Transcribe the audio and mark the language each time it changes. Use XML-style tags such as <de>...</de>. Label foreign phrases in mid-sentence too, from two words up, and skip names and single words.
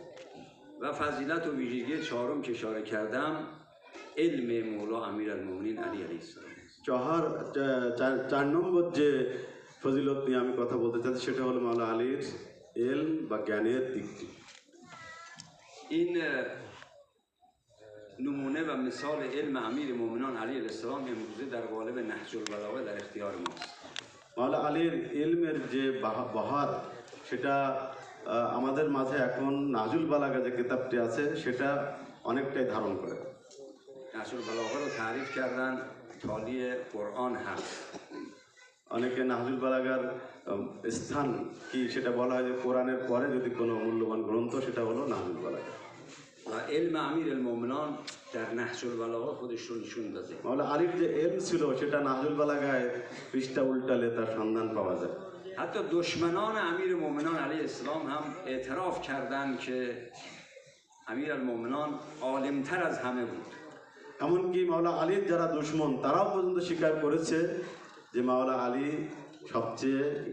<fa>و فضیلت و ویژگی چهارم که اشاره کردم علم مولا امیرالمؤمنین علی</fa> <ar>علیه السلام.</ar> <bn>চার নম্বর যে ফজিলত নিয়ে আমি কথা বলতে চাচ্ছি সেটা হলো মাওলা আলীর ইলম বা জ্ঞানের দিকটি।</bn> <fa>این نمونه و مثال علم امیر مومنان علی</fa> <ar>علیه السلام</ar> <fa>امروزه در قالب نهج البلاغه در اختیار ماست.</fa> <bn>মাওলা আলীর ইলমের যে বাহার সেটা আমাদের মাঝে এখন নাজুল বালাগা যে কিতাবটি আছে সেটা অনেকটাই ধারণ করে।</bn> <fa>نهج البلاغه رو تعریف کردن تالی قرآن هست.</fa> <bn>অনেকে নাহজুল বালাগার স্থান কি সেটা বলা হয় যে কোরআনের পরে যদি কোনো মূল্যবান গ্রন্থ সেটা হলো নাহজুল বালাগা।</bn> <fa>و علم امیرالمؤمنان در نهج البلاغه خودش رو نشون داده.</fa> <bn>মাওলা আলীর যে ইলম ছিল সেটা নাহজুল বালাগায় পৃষ্ঠা উল্টালে তার সন্ধান পাওয়া যায়।</bn> <fa>حتی دشمنان امیر مومنان</fa> <ar>علیه السلام</ar> <fa>هم اعتراف کردند که امیرالمؤمنان عالمتر از همه بود.</fa> <bn>এমনকি মাওলা আলীর যারা দুশমন তারাও পর্যন্ত স্বীকার করেছে যে মাওলা আলী সবচেয়ে</bn>